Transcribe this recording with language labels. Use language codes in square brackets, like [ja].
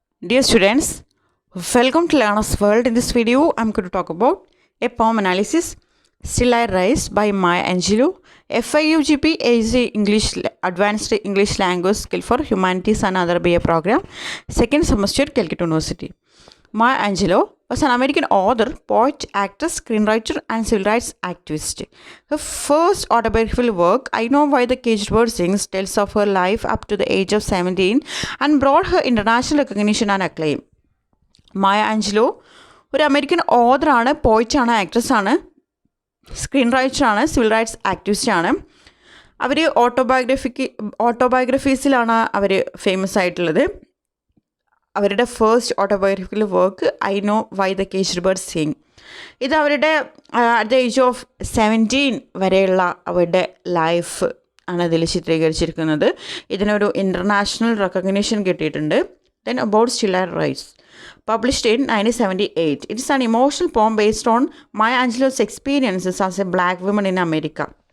[en] Dear students, welcome to Learner's World. In this video, I'm going to talk about a poem analysis, Still I Rise by Maya Angelou, FIUGP AZ English Advanced English Language Skill for Humanities and Other BA program, second semester, Calcutta University. Maya Angelou was an American author, poet, actress, screenwriter, and civil rights activist. Her first autobiographical work, I Know Why the Caged Bird Sings, tells of her life up to the age of 17 and brought her international recognition and acclaim. [ml] Maya Angelo ഒരു American ഓഥറാണ്, പോയിറ്റാണ്, ആക്ട്രസ്സാണ്, screen റൈറ്ററാണ്, civil rights ആക്ടിവിസ്റ്റാണ്. അവർ ഓട്ടോബയോഗ്രഫീസിലാണ് അവർ famous ആയിട്ടുള്ളത്. അവരുടെ [en] First autobiographical work I know why the caged bird sing. [ml] ഇത് അവരുടെ [en] at the age of 17 [ml] വരെയുള്ള അവരുടെ life ആണ് ഇതിൽ ചിത്രീകരിച്ചിരിക്കുന്നത്. ഇതിനൊരു ഇൻ്റർനാഷണൽ റെക്കഗ്നീഷൻ കിട്ടിയിട്ടുണ്ട്. [en] Then about still I rise, published in 1978. It is an emotional poem based on Maya Angelou's experiences as a black woman in America.